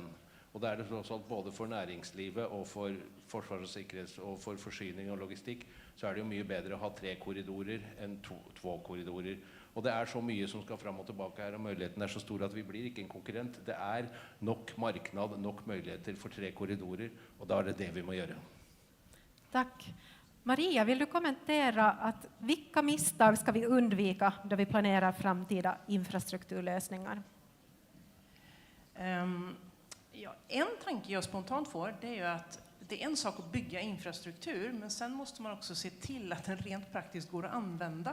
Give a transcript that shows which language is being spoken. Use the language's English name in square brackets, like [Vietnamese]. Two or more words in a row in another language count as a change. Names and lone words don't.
[Norwegian] Og det er det tross alt både for næringslivet og for forsvars- og sikkerhets og for forsyning og logistikk, så er det jo mye bedre å ha 3 korridorer enn 2 korridorer. Og det er så mye som skal fram og tilbake her, og muligheten er så stor at vi blir ikke en konkurrent. Det er nok marknad, nok muligheter for 3 korridorer, og da er det det vi må gjøre. [Swedish] Tack. Maria, vill du kommentera att vilka misstag ska vi undvika då vi planerar framtida infrastrukturlösningar? Ja, en tanke jag spontant får, det är ju att det är en sak att bygga infrastruktur, men sen måste man också se till att den rent praktiskt går att använda.